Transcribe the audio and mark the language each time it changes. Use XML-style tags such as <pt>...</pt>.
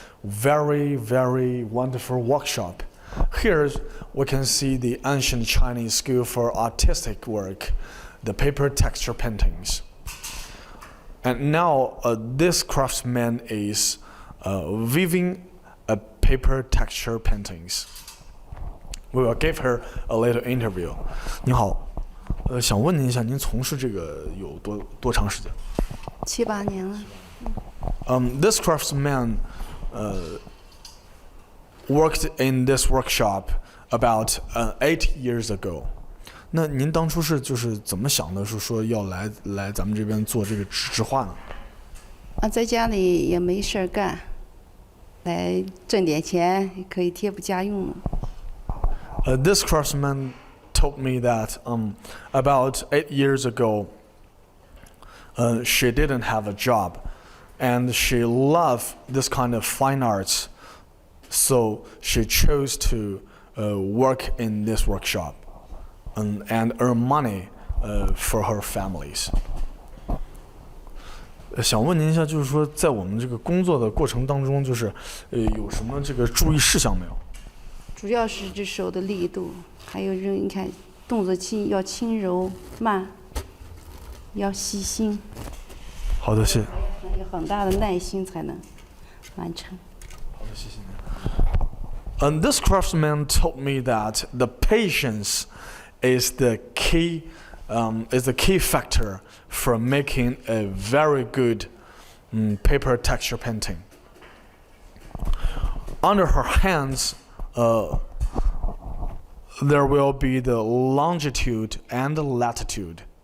<en>very, very wonderful workshop. Here we can see the ancient Chinese school for artistic work, the paper texture paintings. And now this craftsman is weaving a paper texture paintings. We will give her a little interview.</en> <zh>你好，想问您一下，您从事这个有多长时间 7、8年了。</zh> <en>This craftsman worked in this workshop about 8 years ago.</en> <zh>那您当初就是怎么想的？是说要来咱们这边做这个纸画呢？在家里也没事儿干，来挣点钱，可以贴补家用。</zh> <en>This craftsman told me that about 8 years ago, she didn't have a job, and she loved this kind of fine arts, so she chose to work in this workshop and earn money for her families.</en> <zh>想问您一下，就是说在我们这个工作的过程当中，就是有什么这个注意事项没有？主要是这手的力度，还有你看动作要轻柔慢，要细心。好的，谢谢。有很大的耐心才能完成。好的，谢谢您。</zh> <en>This craftsman told me that the patience is the key factor for making a very good paper texture painting. Under her hands, there will be the longitude and the latitude.</en>